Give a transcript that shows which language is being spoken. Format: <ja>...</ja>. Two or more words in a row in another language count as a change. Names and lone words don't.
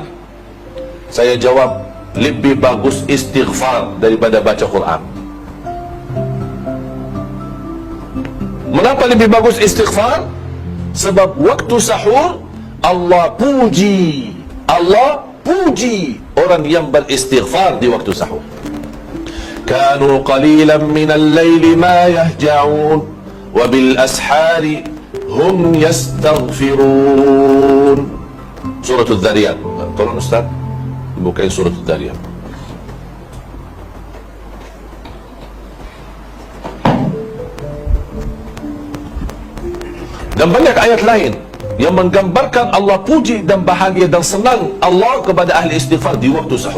<ms>Saya jawab, lebih bagus istighfar daripada baca Quran. Mengapa lebih bagus istighfar? Sebab waktu sahur Allah puji orang yang beristighfar di waktu sahur.</ms> <ar>كانوا قليلا من الليل ما يهجعون وبالأسحار هم يستغفرون.</ar> <ms>Surah Al-Dhariyat. Tolong Ustaz bukain surah Al-Dhariyat. Dan banyak ayat lain yang menggambarkan Allah puji dan bahagia dan senang Allah kepada ahli istighfar di waktu sahur.</ms>